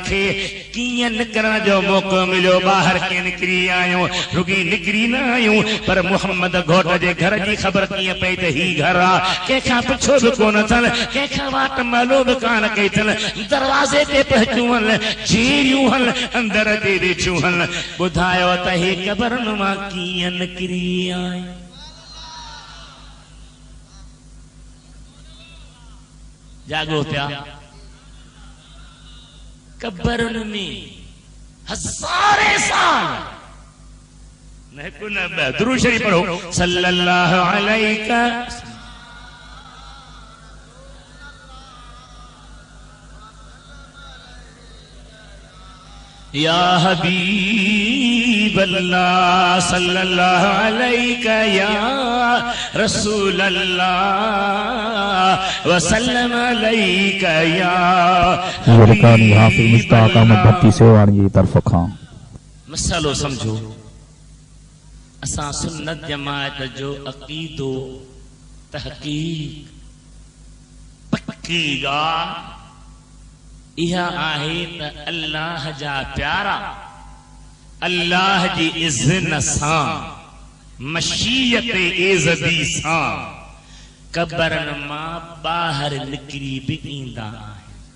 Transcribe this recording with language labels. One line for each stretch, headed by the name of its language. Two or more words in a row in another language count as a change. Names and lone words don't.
Sindhi: खे कीअं निकिरण जो मौक़ो मिलियो ॿाहिरि कीअं निकिरी आहियूं रुॻी निकिरी न आहियूं पर मुहम्मद घोट जे घर जी ख़बर कीअं पई त ही घर आहे कंहिंखां पुछो बि कोन अथनि कंहिंखां वाट मालो बि कान कई अथनि दरवाज़े ते पहुचूं हल जीरियूं हल अंदर ते वेठियूं हल ॿुधायो त हे क़बरुनि मां कीअं निकिरी आहियूं जागो पिया क़बरुनि में हज़ारे साल न हिकु न ॿ दुरूद शरीफ़ पढ़ो
Arabic: صلى الله عليك يا حبيب الله صلى الله عليك يا رسول الله وسلم عليك يا
Sindhi: रिकॉर्डिंग हाफिज मुश्ताक अहमद भट्टी सेवाणी जी तरफ खां मसलो समझो असां सुन्नत जमात जो अक़ीदो तहक़ीक़ पक्की ॻाल्हि इहा आहे त अल्लाह जा प्यारा अल्लाह जी इज़्न सां मशीयत एज़दी सां क़बरनि मां ॿाहिरि निकिरी बि ईंदा आहिनि